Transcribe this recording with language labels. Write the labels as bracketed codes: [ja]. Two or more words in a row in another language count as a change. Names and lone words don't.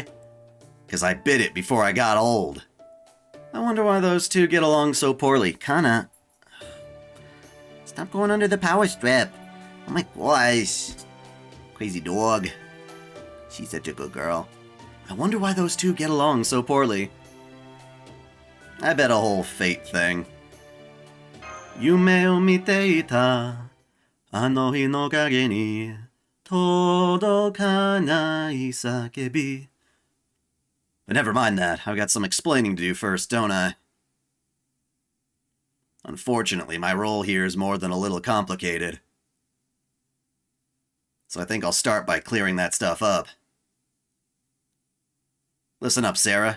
[en] 'Cause I bit it before I got old. I wonder why those two get along so poorly. Kinda. Stop going under the power strip. Oh my gosh. Crazy dog. She's such a good girl. I wonder why those two get along so poorly. I bet a whole fate thing. [ja] 夢を見ていた、あの日の影に届かない叫び. [en] But never mind that. I've got some explaining to do first, don't I? Unfortunately, my role here is more than a little complicated. So I think I'll start by clearing that stuff up. Listen up, Sarah.